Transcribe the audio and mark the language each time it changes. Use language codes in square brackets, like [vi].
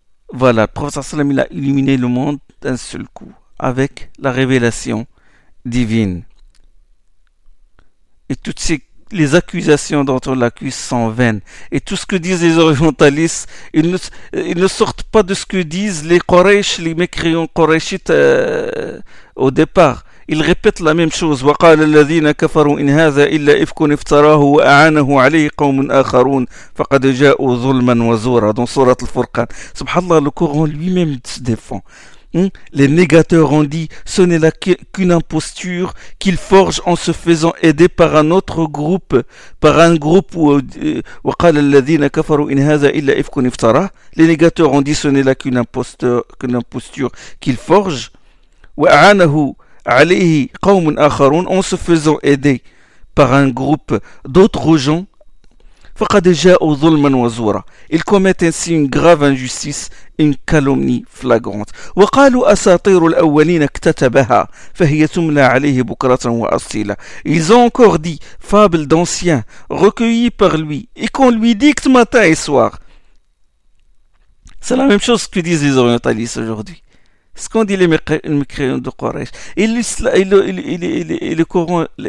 [fr] Voilà, le prophète sallallahu alayhi wa sallam, il a illuminé le monde d'un seul coup, avec la révélation divine. Et toutes les accusations dont on l'accuse sont vaines. Et tout ce que disent les orientalistes, ils ne sortent pas de ce que disent les Quraysh, les mécréants Quraishites au départ. Ils répètent la même chose. [ar] وَقَالَ الَّذِينَ كَفَرُوا إِنْ هَذَا إِلَّا إِفْكٌ افْتَرَاهُ وَأَعَانَهُ عَلَيْهِ قَوْمٌ آخَرُونَ فَقَدْ جَاءُوا ظُلْمًا وَزُورًا [fr] dans Sourate Al-Furqan. Subhanallah, le Coran lui-même se défend. Les négateurs ont dit, ce n'est là qu'une imposture qu'ils forgent en se faisant aider par un autre groupe, [ar] وَقَالَ الَّذِينَ كَفَرُوا إِنْ هَذَا إِلَّا إِفْكٌ افْتَرَاهُ. [fr] Les négateurs ont dit, ce n'est là qu'une imposture qu'ils forgent. [ar] وَأَعَانَهُ عليه قوم آخرون [fr] en se faisant aider par un groupe d'autres gens. [ar] فقد جاءوا ظلما وزورا. [fr] Ils commettent ainsi une grave injustice, une calomnie flagrante. [ar] وقالوا أساطير الأولين اكتتبها فهي تملى عليه بكرة وأصيلا. [fr] Ils ont encore dit, fable d'anciens recueillie par lui et qu'on lui dicte matin et soir. C'est la même chose que disent les orientalistes aujourd'hui. Ce qu'ont dit les mécréants de Quraysh. Et le Coran